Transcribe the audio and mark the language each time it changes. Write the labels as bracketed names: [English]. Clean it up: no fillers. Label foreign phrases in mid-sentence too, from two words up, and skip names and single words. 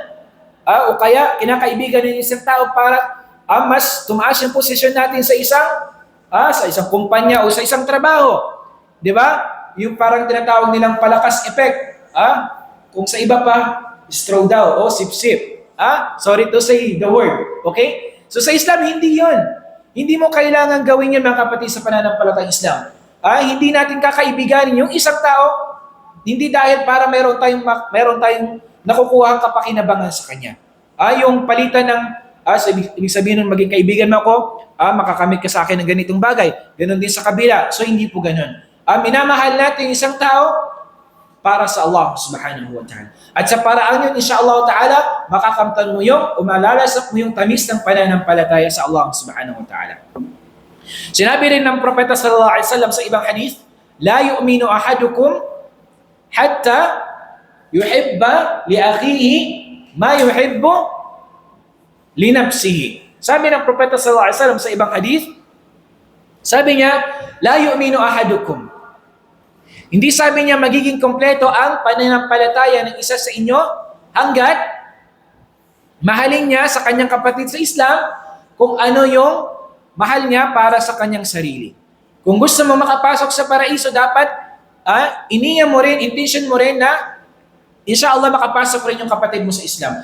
[Filipino] O kaya kinakaibigan yung isang tao para mas tumaas yung posisyon natin sa isang kumpanya o sa isang trabaho. Di ba? Yung parang tinatawag nilang palakas effect. Kung sa iba pa, straw daw o sip-sip. [English] Sorry to say the word. Okay? So [Filipino] sa Islam, hindi yon. Hindi mo kailangan gawin yun, mga kapatid, sa pananampalatayang Islam. Hindi natin kakaibiganin yung isang tao, hindi dahil para meron tayong nakukuha ang kapakinabangan sa kanya. Yung palitan ng ibig sabihin nun, maging kaibigan mo ako, makakamit ka sa akin ng ganitong bagay. Ganon din sa kabila. So, hindi po ganon. minamahal natin isang tao para sa Allah [Arabic] سبحانه وتعالى. [Filipino] At sa paraan yun, [Arabic] إن شاء الله تعالى, [Filipino] makakamtan mo yung, umalalasap mo yung tamis ng pananampalataya sa Allah [Arabic] سبحانه وتعالى. [Filipino] Sinabi rin ng Propeta [Arabic] صلى الله عليه وسلم [Filipino] sa ibang hadith, [Arabic] لا يؤمن أحدكم حتى يحب لأخيه ما يحب لنفسه. [Filipino] Sabi ng Propeta [Arabic] صلى الله عليه وسلم [Filipino] sa ibang hadith, sabi niya, [Arabic] لا يؤمن أحدكم. [Filipino] Hindi sabi niya magiging kompleto ang pananampalataya ng isa sa inyo hanggat mahalin niya sa kanyang kapatid sa Islam kung ano yung mahal niya para sa kanyang sarili. Kung gusto mo makapasok sa paraiso, dapat iniya mo rin, intention mo rin na insyaAllah makapasok rin yung kapatid mo sa Islam.